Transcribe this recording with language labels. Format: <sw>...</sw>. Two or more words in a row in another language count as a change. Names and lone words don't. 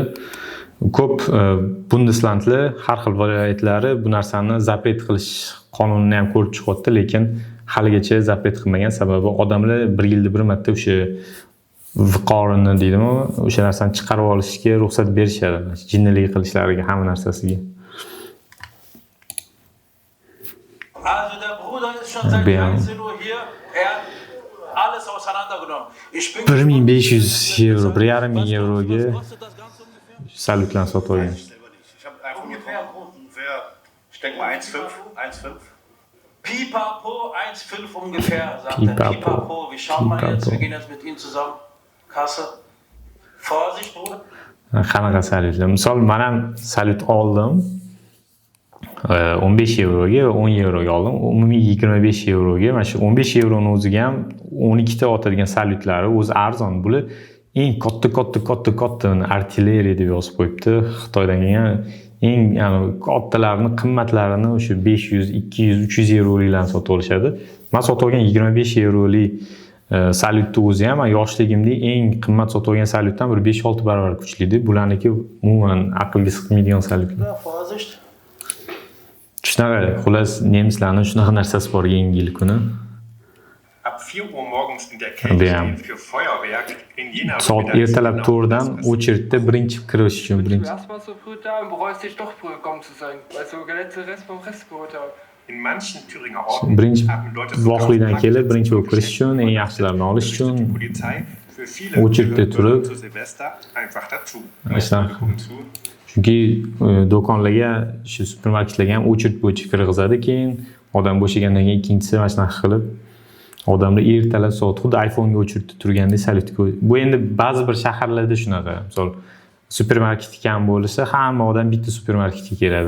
<uz>Ko'p Bundeslandlar har xil viloyatlari bu narsani zapret qilish qonunini ham ko'rib chiqyapti, lekin haligacha zapret qilmagan, sababi odamlar bir yilda bir marta o'sha viqorini deydimi, o'sha narsani chiqarib olishga ruxsat berishadi, jinnilik qilishlariga, hamma narsasiga.</uz> <de>Also der Bruder ist schon seit 19 Uhr hier. Er hat alles auseinandergenommen. Ich bin</de> <uz>1500 euro, 1,5 euroga salyutlarni sotib olgan.</uz> <de>Ich habe einfach ungefähr, ich denke mal 1,5. Pipapo 1,5 ungefähr, sagt Pipapo. er. Pipapo, wie schauen wir jetzt? Pipapo. Wir gehen jetzt mit ihm zusammen. Kasse. Vorsicht, Bruder.</de> <uz>Qanaqa salyutlar? Misol, men ham salyut oldim. 15 euroga va 10 euroga oldim. Umumiy 25 euroga. Mana shu 15 euroni o'ziga ham 12 ta otadigan salyutlari o'zi arzon. Bular eng katta artilleriya deb yozib qo'yibdi. Xitoydan kelgan eng kattalarni, qimmatlarini o'sha 500, 200, 300 euroliklarni sotib olishadi. Men sotib olgan 25 eurolik salyutni o'zi ham yoshligimda eng qimmat sotib olgan salyutdan bir 5-6 barobar kuchli edi. Bularniki umuman aqlga sig'maydigan salyutlar.</uz> <de>Vorsicht.</de> <uz>Shunaqa, xullas nemislarning shunaqa narsasi bor Yangi yil kuni.</uz> <de>Ab 4 Uhr morgens in der Kälte stehen für Feuerwerk in Jena.</de> <uz>Soat ertalab 4dan o'chirtda birinchi kirish uchun birinchi.</uz> <de>Erstmal so früh da und bereust dich doch früh gekommen zu sein, weil so der letzte Rest vom Rest geholt habe. In manchen Thüringer Orten</de> <uz>Birinchi</uz> <de>haben Leute</de> <uz>voqlikdan kelib birinchi bo'lib kirish uchun, eng yaxshilarini olish uchun</uz> <de>die Polizei für viele</de> <uz>o'chirtda turib</uz> <de>zu Silvester einfach dazu. Ashlan. Zu.</de> <uz>Chunki do'konlarga, shu supermarketlarga ham o'chirt bo'yicha kirgizadi, keyin odam bo'shagandan keyin ikkinchisi mana shunaqa qilib odamlar ertalab soat xuddi iPhone'ga o'chirtda turgandek salyutga. Bu endi ba'zi bir shaharlarda shunaqa. Misol supermarket kam bo'lsa, hamma odam bitta supermarketga keladi.</uz>